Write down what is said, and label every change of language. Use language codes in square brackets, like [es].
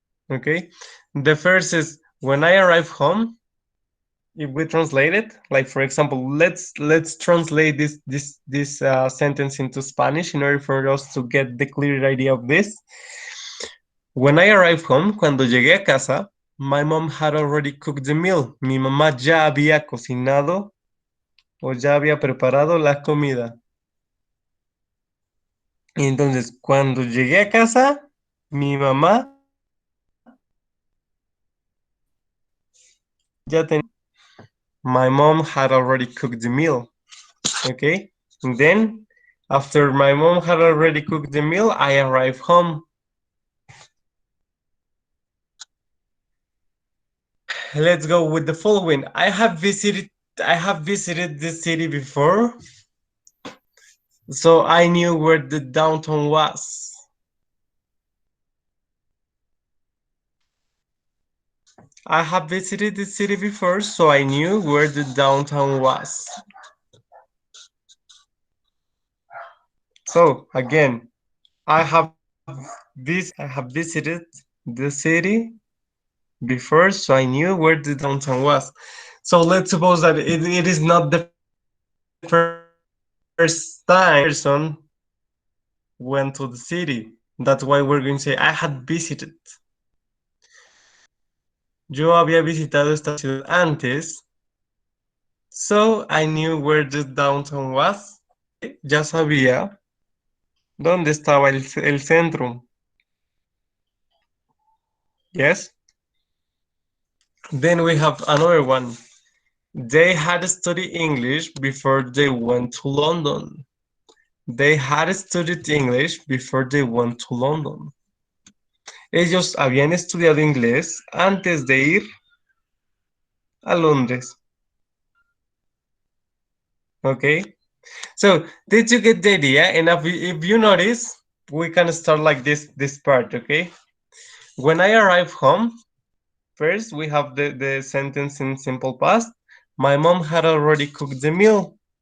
[en] Okay, the first is when I arrive home. If we translate it, like for example, let's translate this sentence into Spanish in order for us to get the clear idea of this. When I arrived home, [es] cuando llegué a casa, [en] my mom had already cooked the meal. [es] Mi mamá ya había cocinado o ya había preparado la comida. Entonces, cuando llegué a casa, mi mamá ya tenía. [en] My mom had already cooked the meal. Okay, and then after my mom had already cooked the meal, I arrived home. Let's go with the following. I have visited this city before, so I knew where the downtown was. I have visited the city before, so I knew where the downtown was. So again, I have visited the city before, so I knew where the downtown was. So let's suppose that it is not the first time person went to the city. That's why we're going to say I had visited. [es] Yo había visitado esta ciudad antes, [en] so I knew where the downtown was. [es] Ya sabía dónde estaba el centro. [en] Yes? Then we have another one. They had studied English before they went to London. They had studied English before they went to London. [es] Ellos habían estudiado inglés antes de ir a Londres. [en] Okay? So, did you get the idea? And if you notice, we can start like this part, okay? When I arrive home, first we have the sentence in simple past. My mom had already cooked the meal.